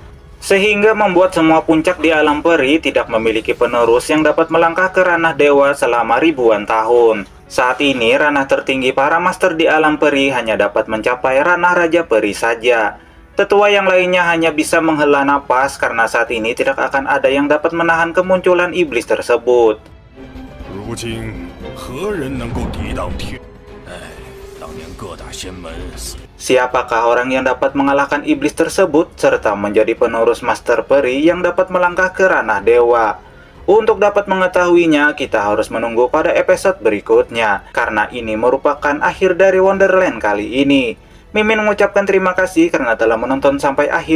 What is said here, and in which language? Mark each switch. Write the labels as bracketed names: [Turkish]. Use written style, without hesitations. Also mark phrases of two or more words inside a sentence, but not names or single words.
[Indonesian] Sehingga membuat semua puncak di alam peri tidak memiliki penerus yang dapat melangkah ke ranah dewa selama ribuan tahun. Saat ini ranah tertinggi para master di alam peri hanya dapat mencapai ranah raja peri saja. Tetua yang lainnya hanya bisa menghela napas karena saat ini tidak akan ada yang dapat menahan kemunculan iblis tersebut. [Chinese] 如今何人能够抵挡天？当年各大仙门死。 [Indonesian] Siapakah orang yang dapat mengalahkan iblis tersebut serta menjadi penerus Master Peri yang dapat melangkah ke ranah dewa? Untuk dapat mengetahuinya, kita harus menunggu pada episode berikutnya, karena ini merupakan akhir dari Wonderland kali ini. Mimin mengucapkan terima kasih karena telah menonton sampai akhir.